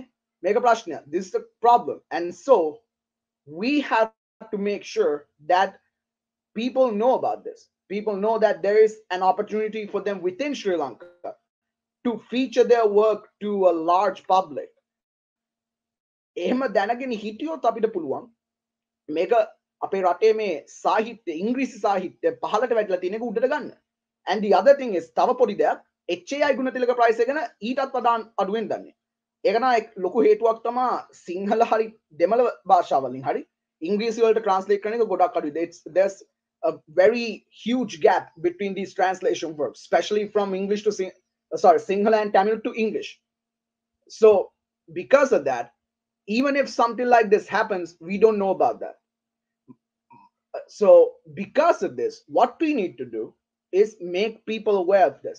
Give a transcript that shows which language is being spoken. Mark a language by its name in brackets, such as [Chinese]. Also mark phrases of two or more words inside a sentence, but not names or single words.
[Sinhala] මේක ප්‍රශ්නයක්. [English] This is the problem. And so we have to make sure that people know about this. People know that there is an opportunity for them within Sri Lanka to feature their work to a large public. [Sinhala] එහෙම දැනගෙන හිටියොත් අපිට පුළුවන් මේක අපේ රටේ මේ සාහිත්‍ය, ඉංග්‍රීසි සාහිත්‍ය පහළට වැටලා තියෙන එක උඩට ගන්න. [English] And the other thing is [Sinhala] තව පොඩි දෙයක්, HAI ගුණතිලක prize එක ගැන ඊටත් වඩා අඩුවෙන් දන්නේ. ඒක නා ලොකු හේතුවක් තමයි සිංහල හරි දෙමළ භාෂාවලින් හරි ඉංග්‍රීසි වලට translate කරන එක ගොඩක් අඩුයි. [English] There's a very huge gap between these translation works, especially from English to Sinhala and Tamil to English. So because of that, even if something like this happens, we don't know about that. So because of this, what we need to do is make people aware of this.